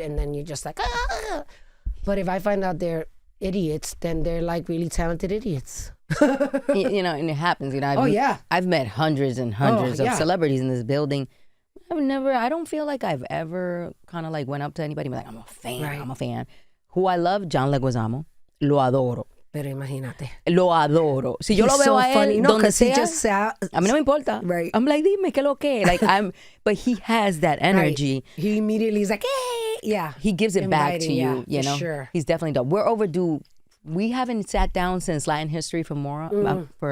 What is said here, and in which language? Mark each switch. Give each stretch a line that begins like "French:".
English: And then you're just like, ah. But if I find out they're idiots, then they're like really talented idiots. You know, and it happens. You know, I've met hundreds and hundreds of celebrities in this building. I don't feel like I've ever kind of like went up to anybody and be like, I'm a fan, I'm a fan. Who I love, John Leguizamo. Lo adoro.
Spanish: Pero imagínate. Lo adoro. Si yo lo veo a él, donde sea, a mí no me importa.
English: Right. I'm like, dime que lo que. Like but he has that energy. Right. He immediately is like, hey, yeah. He gives it back to you, you know. Sure. He's definitely dope. We're overdue. We haven't sat down since Latin history for morons.